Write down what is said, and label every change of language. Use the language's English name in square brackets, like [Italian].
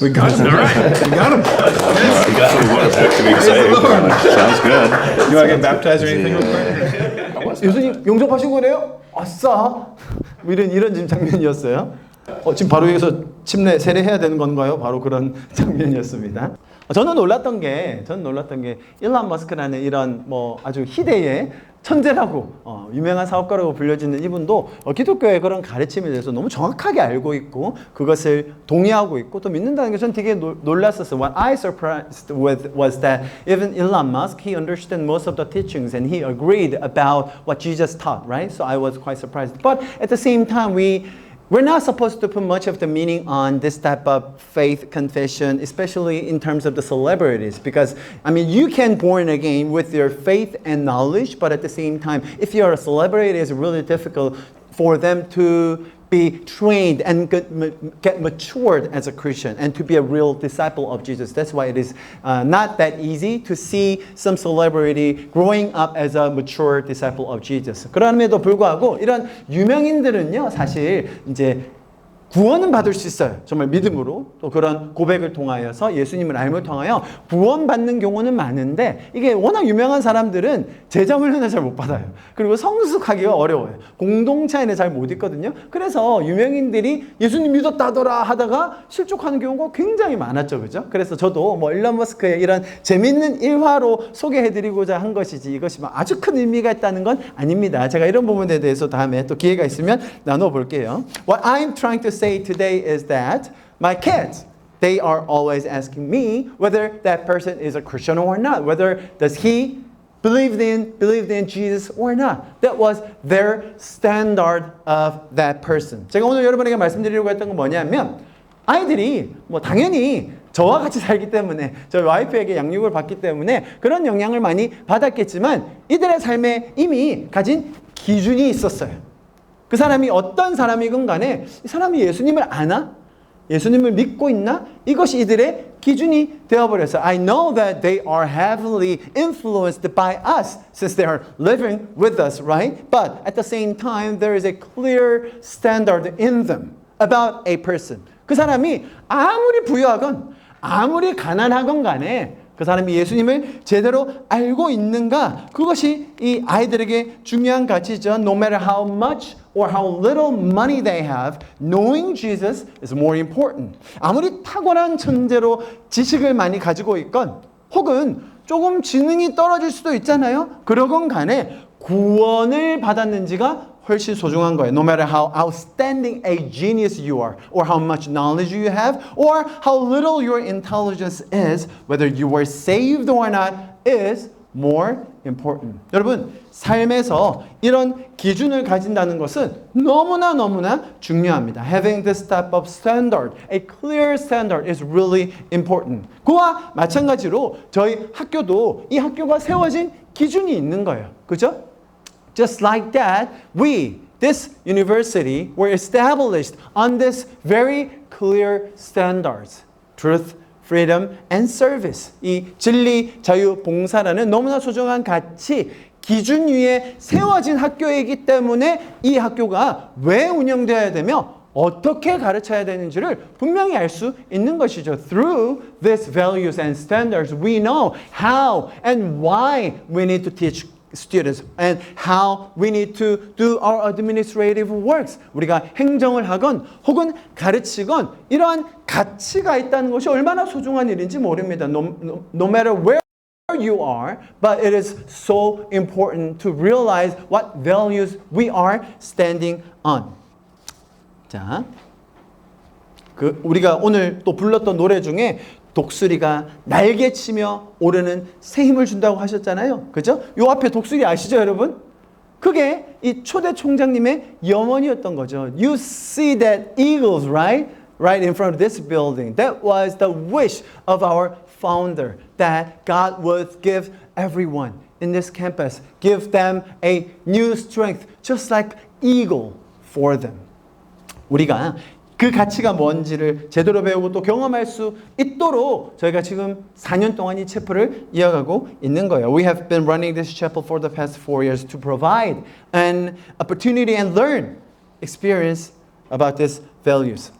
[English] We got him. All right, we got him. Sounds good. You want to get baptized or anything real quick? [Korean] 예수님 영접하신 거래요? 아싸! 뭐 이런 지금 장면이었어요. 지금 바로 여기서 침례 세례해야 되는 건가요? 바로 그런 장면이었습니다. 저는 놀랐던 게 일론 머스크라는 이런 뭐 아주 희대의 천재라고 유명한 사업가라고 불려지는 이분도 기독교의 그런 가르침에 대해서 너무 정확하게 알고 있고 그것을 동의하고 있고 또 믿는다는 게 저는 되게 놀랐었어요. [English] What I surprised with was that even Elon Musk, he understood most of the teachings and he agreed about what Jesus taught, right? So I was quite surprised. But at the same time, we're not supposed to put much of the meaning on this type of faith confession, especially in terms of the celebrities, because I mean, you can born again with your faith and knowledge, but at the same time, if you're a celebrity, it's really difficult for them to be trained and get matured as a Christian and to be a real disciple of Jesus. That's why it is not that easy to see some celebrity growing up as a mature disciple of Jesus. [Korean] 그럼에도 불구하고 이런 유명인들은요, 사실 이제 구원은 받을 수 있어요. 정말 믿음으로 또 그런 고백을 통하여서 예수님을 알므로 통하여 구원받는 경우는 많은데 이게 워낙 유명한 사람들은 제자 훈련을 잘 못 받아요. 그리고 성숙하기가 어려워요. 공동체 안에 잘 못 있거든요. 그래서 유명인들이 예수님 믿었다더라 하다가 실족하는 경우가 굉장히 많았죠. 그죠? 그래서 저도 뭐 일론 머스크의 이런 재밌는 일화로 소개해드리고자 한 것이지 이것이 뭐 아주 큰 의미가 있다는 건 아닙니다. 제가 이런 부분에 대해서 다음에 또 기회가 있으면 나눠볼게요. [English] What I'm trying to say today is that my kids, they are always asking me whether that person is a Christian or not, whether does he believed in Jesus or not. That was their standard of that person. [Korean] 제가 오늘 여러분에게 말씀드리려고 했던 건 뭐냐면 아이들이 뭐 당연히 저와 같이 살기 때문에 저희 와이프에게 양육을 받기 때문에 그런 영향을 많이 받았겠지만 이들의 삶에 이미 가진 기준이 있었어요. 그 사람이 어떤 사람이건 간에 이 사람이 예수님을 아나? 예수님을 믿고 있나? 이것이 이들의 기준이 되어버렸어요. [English] I know that they are heavily influenced by us since they are living with us, right? But at the same time, there is a clear standard in them about a person. [Korean] 그 사람이 아무리 부유하건 아무리 가난하건 간에 그 사람이 예수님을 제대로 알고 있는가? 그것이 이 아이들에게 중요한 가치죠. [English] No matter how much or how little money they have, knowing Jesus is more important. [Korean] 아무리 탁월한 천재로 지식을 많이 가지고 있건 혹은 조금 지능이 떨어질 수도 있잖아요. 그러건 간에 구원을 받았는지가 훨씬 소중한 거예요. [English] No matter how outstanding a genius you are, or how much knowledge you have, or how little your intelligence is, whether you were saved or not is more important. [Korean] 여러분, 삶에서 이런 기준을 가진다는 것은 너무나 중요합니다. [English] Having this type of standard, a clear standard is really important. [Korean] 그와 마찬가지로 저희 학교도 이 학교가 세워진 기준이 있는 거예요. 그죠? [English] Just like that, this university, were established on this very clear standards. Truth, freedom, and service. [Korean] 이 진리, 자유, 봉사라는 너무나 소중한 가치, 기준 위에 세워진 학교이기 때문에 이 학교가 왜 운영되어야 되며 어떻게 가르쳐야 되는지를 분명히 알 수 있는 것이죠. [English] Through these values and standards, we know how and why we need to teach students and how we need to do our administrative works. [Korean] 우리가 행정을 하건 혹은 가르치건 이러한 가치가 있다는 것이 얼마나 소중한 일인지 모릅니다. [English] No matter where you are, but it is so important to realize what values we are standing on. [Korean] 자, 우리가 오늘 또 불렀던 노래 중에 독수리가 날개치며 오르는 새 힘을 준다고 하셨잖아요. 그죠? 요 앞에 독수리 아시죠, 여러분? 그게 이 초대 총장님의 염원이었던 거죠. [English] You see that eagles, right? Right in front of this building. That was the wish of our founder, that God would give everyone in this campus, give them a new strength, just like eagle for them. [Korean] 우리가 그 가치가 뭔지를 제대로 배우고 또 경험할 수 있도록 저희가 지금 4년 동안 이 채플을 이어가고 있는 거예요. [English] We have been running this chapel for the past 4 years to provide an opportunity and learn experience about these values.